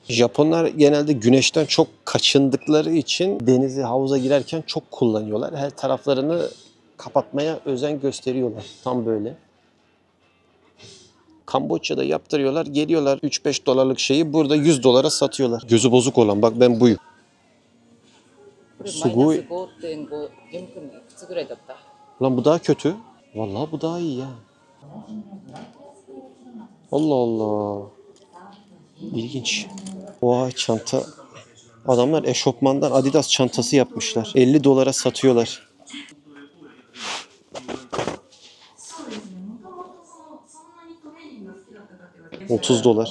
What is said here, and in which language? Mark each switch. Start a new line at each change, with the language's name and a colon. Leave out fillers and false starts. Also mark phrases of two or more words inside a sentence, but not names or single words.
Turkish: Japonlar genelde güneşten çok kaçındıkları için denize, havuza girerken çok kullanıyorlar. Her taraflarını kapatmaya özen gösteriyorlar. Tam böyle. Kamboçya'da yaptırıyorlar. Geliyorlar 3-5 dolarlık şeyi burada 100 dolara satıyorlar. Gözü bozuk olan bak ben buyum. これ Sugoi.
Japanese: マイナス5.5、4組いくつぐらいだった？
Turkish: Lan bu daha kötü. Vallahi bu daha iyi ya. Allah Allah. İlginç. Vay çanta. Adamlar eşofmandan Adidas çantası yapmışlar. 50 dolara satıyorlar. 30 dolar.